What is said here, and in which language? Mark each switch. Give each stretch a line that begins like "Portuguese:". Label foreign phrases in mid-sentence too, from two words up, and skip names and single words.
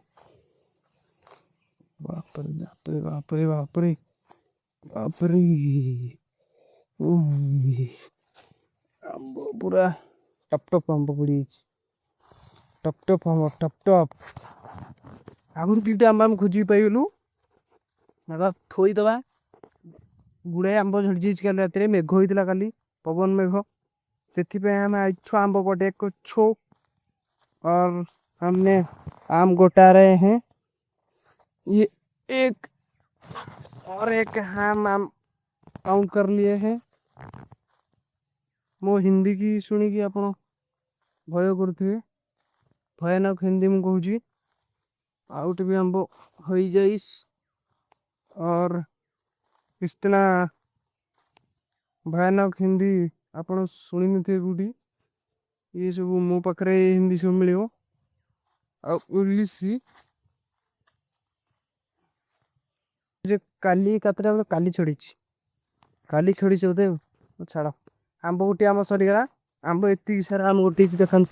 Odia: ବାପରେ ବାପରେ ବାପରେ ବାପରେ ବାପରେ ଆମ୍ବ ପୁରା ଟପ୍ ଟପ୍ ଆମ୍ବ ପଡ଼ିଯାଇଛି। ଟପ୍ ଟପ୍ ଆମ୍ବ ଟପ୍ ଟପ୍। ଆଗରୁ ଦୁଇଟା ଆମ୍ବ ଆମେ ଖୋଜିକି ପାଇଗଲୁ। ଥୋଇଦବା। ଗୁଡ଼ାଏ ଆମ୍ବ ଝଡ଼ିଯାଇଛି କାଲି ରାତିରେ। ମେଘ ହେଇଥିଲା କାଲି, ପବନ ମେଘ। ସେଥିପାଇଁ ଆମେ ଆଇଛୁ ଆମ୍ବ ଗୋଟେଇ ଛୁ।
Hindi: और हमने आम गोटा रहे हैं। ये एक और एक हम आम काउंट कर लिए हैं।
Odia: ମୋ ହିନ୍ଦୀ କି ଶୁଣିକି ଆପଣ ଭୟ କରୁଥିବେ। ଭୟାନକ ହିନ୍ଦୀ ମୁଁ କହୁଛି। ଆଉ ଗୋଟେ ବି ଆମ୍ବ ହୋଇଯାଇଛି।
Hindi: और इतना भयानक हिंदी
Odia: ଆପଣ ଶୁଣିନଥିବେ କୋଉଠି। ये ସବୁ ମୋ ପାଖରେ ହିନ୍ଦୀ ସବୁ ମିଳିବ। ଆଉ ଇଂଲିଶ ଯେ କାଲି କେତେଟା ବେଳେ କାଲି ଛଡ଼ିଛି ବୋଧେ। ଛାଡ଼, ଆମ୍ବ ଗୋଟିଏ ଆମ ସରିଗଲା। ଆମ୍ବ ଏତିକି ସାରା ଆମ୍ବ ଗୋଟେଇଛି ଦେଖନ୍ତୁ।